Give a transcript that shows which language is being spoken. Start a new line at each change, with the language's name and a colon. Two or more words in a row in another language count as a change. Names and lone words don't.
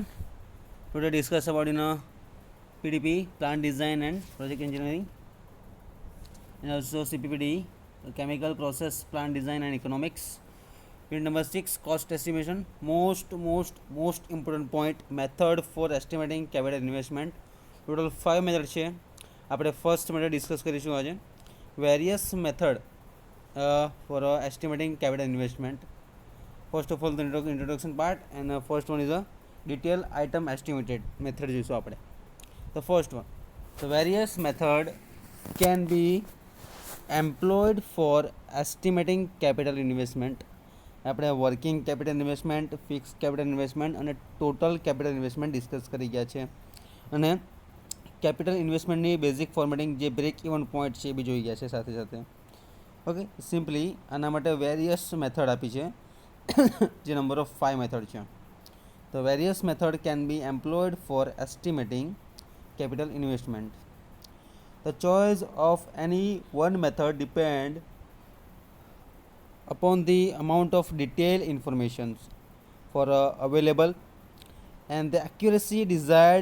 English: Today discuss about PDP, plant design and project engineering, and also CPPD, chemical process plant design and economics. Unit number 6, cost estimation. Most important point, method for estimating capital investment. Total 5 methods
Gujarati: છે. આપણે
English: first method discuss
Gujarati: કરીશું આજે.
English: various method for estimating capital investment. First of all, the introduction part, and first one is a detail item estimated method
Gujarati: જોઈશું આપણે.
English: The first one, the various method can be employed for estimating capital investment.
Gujarati: આપણે
English: working capital investment, fix capital investment
Gujarati: અને
English: total capital investment discuss
Gujarati: કરી ગયા છે. અને કેપિટલ ઇન્વેસ્ટમેન્ટની બેઝિક ફોર્મેટિંગ જે
English: break even point
Gujarati: છે એ બી જોઈ ગયા છે સાથે સાથે. ઓકે, સિમ્પલી આના માટે
English: various method
Gujarati: આપી છે જે
English: number of 5 method
Gujarati: છે.
English: The various method can be employed for estimating capital investment. The choice of any one method depend upon the amount of detailed information for available and the accuracy desired.